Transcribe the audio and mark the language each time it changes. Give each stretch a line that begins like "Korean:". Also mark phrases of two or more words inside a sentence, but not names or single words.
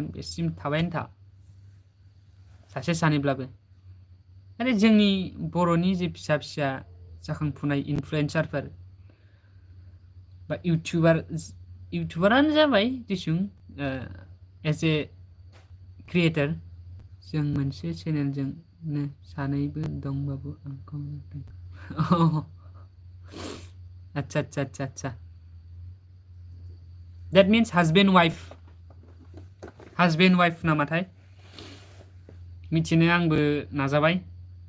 Bodo: बेसिम थाबायानो था सासे सानैब्लाबो आरो जोंनि बर'नि जे फिसा फिसा जाखांफुनाय इनफ्लुएन्सारफोर बा इउटुबारानो जाबाय दिसुं
English: as a creator
Bodo: जों मोनसे चेनेलजोंनो सानैबो दंबाबो आंखौ अच्छा
English: that means husband wife
Bodo: नामाथाय मिथिनो आंबो नाजाबाय